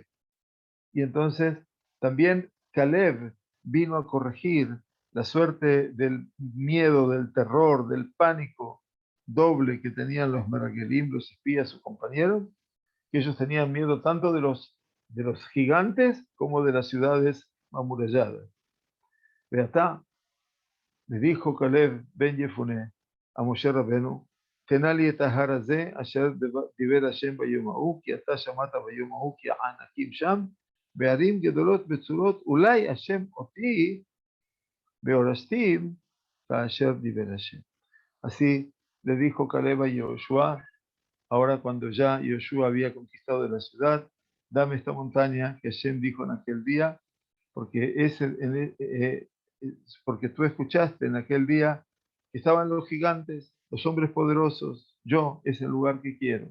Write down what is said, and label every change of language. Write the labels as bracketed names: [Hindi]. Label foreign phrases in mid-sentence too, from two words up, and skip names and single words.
[Spanish] Y entonces también Caleb vino a corregir la suerte del miedo, del terror, del pánico doble que tenían los Meragelim, los espías, sus compañeros, que ellos tenían miedo tanto de los gigantes como de las ciudades amuralladas. Beatá, le dijo Caleb ben Yefuné a Moshe Rabenu, [Hebrew] תנלי את ההר הזה אשר דיבר השם ביום ההוא, כי אתה שמעת ביום ההוא כי הענקים שם, בערים גדולות בצורות, אולי השם אותי בהורשתים כאשר דיבר השם. [Spanish] Así le dijo Caleb a Yoshua, ahora cuando ya Yoshua había conquistado la ciudad, dame esta montaña que Hashem dijo en aquel día, porque tú escuchaste en aquel día que estaban los gigantes, los hombres poderosos, yo es el lugar que quiero.